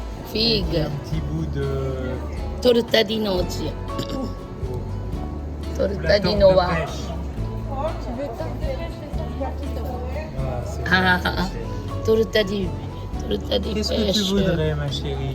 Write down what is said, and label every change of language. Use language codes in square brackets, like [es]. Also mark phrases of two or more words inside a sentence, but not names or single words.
[fr] Figue. Un petit bout de [it] Torta di noci. Torta la di torte [fr] de noix. pêche. Tu veux tarte de pêche, c'est ça, je vois qui te Ah, c'est Ah, bon, ah, c'est- [it] torta di [fr] Qu'est-ce que pêche. tu voudrais, ma chérie?